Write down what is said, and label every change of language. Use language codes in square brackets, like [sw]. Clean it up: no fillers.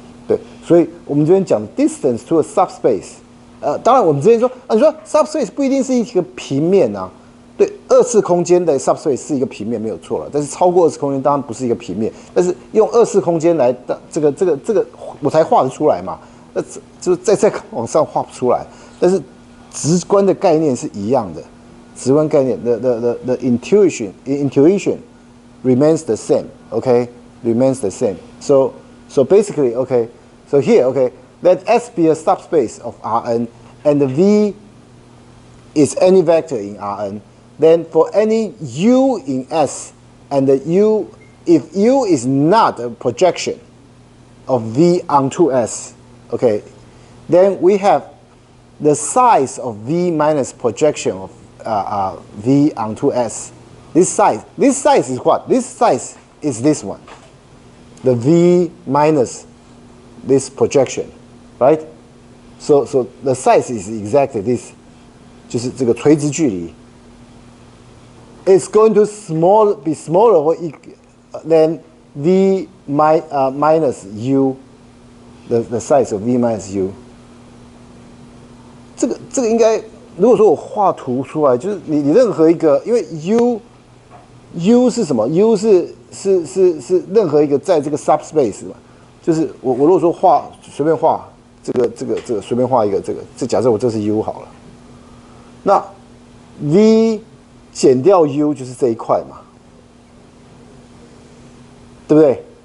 [zh] 对，所以我们这边讲 distance to a subspace， 当然我们之前说你说 subspace 不一定是一个平面啊，对，二次空间的 subspace 是一个平面没有错了，但是超过二次空间当然不是一个平面，但是用二次空间来这个我才画得出来嘛。就是再往上画不出来，但是直观的概念是一样的。直观概念 [en] the intuition remains the same. Okay, remains the same. So basically, okay. So here, okay, let S be a subspace of Rn, and the V is any vector in Rn. Then for any U in S, and if U is not a projection of V onto S. Okay, then we have the size of V minus projection of V onto S. This size is what? This size is this one. The V minus this projection, right? So the size is exactly this. [zh] 就是这个垂直距离。 [en] It's going to be smaller or than V minus U. The size of V minus U， [zh] 这个应该，如果说我画图出来，就是你任何一个，因为 U 是什么 ？U 是任何一个在这个 subspace 嘛，就是我如果说随便画这个随便画一个这假设我这是 U 好了，那 V 减掉 U 就是这一块嘛，对不对？